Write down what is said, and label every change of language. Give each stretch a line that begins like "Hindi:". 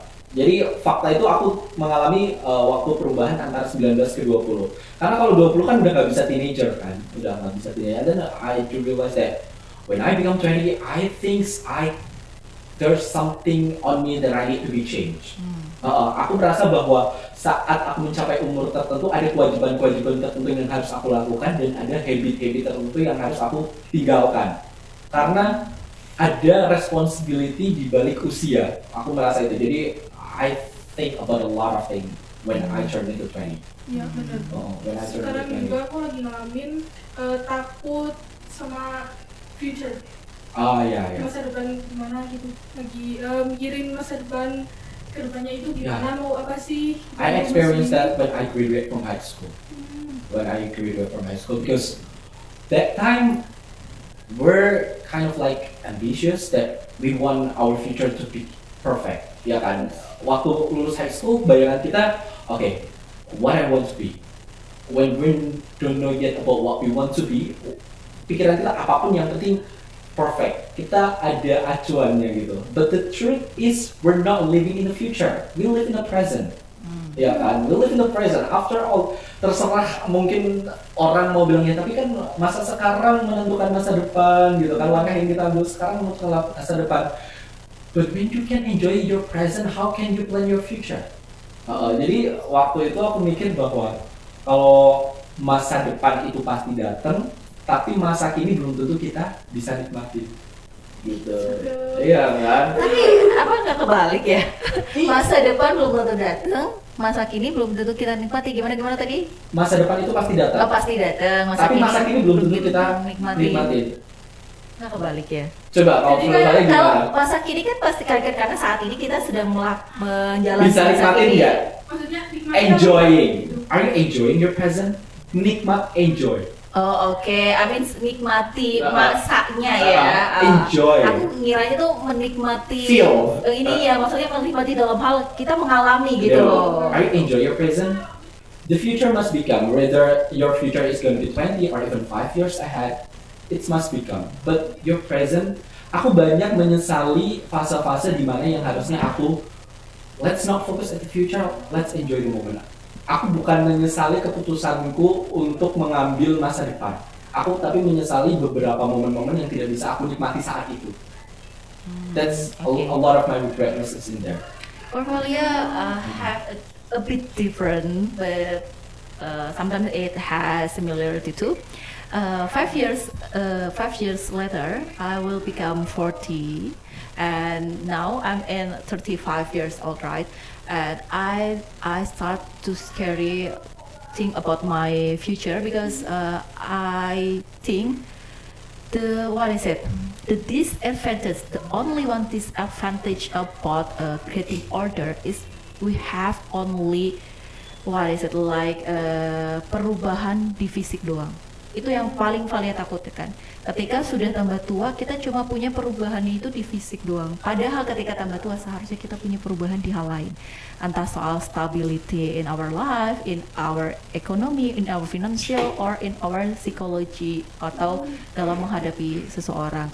Indonesian: Jadi fakta itu aku mengalami waktu perubahan antara 19 ke 20. Karena kalau 20 kan udah nggak bisa teenager kan, udah nggak bisa teenager.
English: And then I realize that when I become 20, I think there's something on me that I need to be changed.
Indonesian: Aku merasa bahwa saat aku mencapai umur tertentu ada kewajiban-kewajiban tertentu yang harus aku lakukan dan ada habit-habit tertentu yang harus aku tinggalkan. Karena ada responsibility di balik usia. Aku merasa itu.
English: Jadi I think about a lot of things when I turn into 20.
Indonesian: Iya benar. Sekarang juga aku lagi ngalamin takut sama future. Iya. Masa depan gimana gitu. Lagi mikirin masa depan kedepannya itu gimana, mau apa sih.
English: I experienced that when I graduate from high school. Because that time we're kind of like ambitious that we want our future to be perfect.
Indonesian: Ya kan? Waktu lulus
English: high school,
Indonesian: bayangan kita,
English: okay, what I want to be. When we don't know yet about what we want to be,
Indonesian: pikiran kita apapun yang penting perfect. Kita ada acuannya gitu.
English: But the truth is, we're not living in the future. We live in the present.
Indonesian: Ya kan?
English: We live in the present. After all,
Indonesian: terserah mungkin orang mau bilangnya, tapi kan masa sekarang menentukan masa depan gitu kan. Langkah yang kita ambil sekarang menentukan masa depan.
English: But when you can enjoy your present, how can you plan your future?
Indonesian: Jadi waktu itu aku mikir bahwa kalau masa depan itu pasti datang, tapi masa kini belum tentu kita bisa nikmati. Gitu. Iya kan? Tapi apa nggak kebalik ya? Masa depan belum tentu datang, masa kini belum tentu kita nikmati. Gimana tadi? Masa depan itu pasti datang. Pasti datang. Tapi masa kini belum tentu kita nikmati. Nggak kebalik ya? Coba kalau menurut saya gimana? Kalau masa kini kan pasti karena saat ini kita sedang menjalani bisa nikmatin nggak? Maksudnya
English: enjoying. Are you enjoying your present?
Indonesian: Nikmat, enjoy. Oh oke.
English: I mean
Indonesian: nikmati masanya ya.
English: Enjoy.
Indonesian: Aku ngiranya tuh menikmati.
English: Feel.
Indonesian: Ini ya maksudnya menikmati dalam hal kita mengalami gitu loh.
English: Are you enjoy your present? The future must become, whether your future is going to be 20 or even 5 years ahead, it must become. But your present,
Indonesian: aku banyak menyesali fase-fase di mana yang harusnya aku
English: let's not focus at the future, let's enjoy the moment.
Indonesian: Aku bukan menyesali keputusanku untuk mengambil masa depan. Aku tapi menyesali beberapa momen-momen yang tidak bisa aku nikmati saat itu.
English: That's okay. A lot of my regretness is in there. Portfolio have a bit different, but sometimes it has similarity too. 5 years later, I will become 40, and now I'm in 35 years old, right? And I start to think about my future because I think the disadvantage, the only one disadvantage about creating order is we have only
Indonesian: perubahan di fisik doang. Itu yang paling Valia takutkan. Ketika sudah tambah tua, kita cuma punya perubahan itu di fisik doang. Padahal ketika tambah tua seharusnya kita punya perubahan di hal lain. Entah soal
English: stability in our life, in our economy, in our financial, or in our psychology,
Indonesian: atau dalam menghadapi seseorang.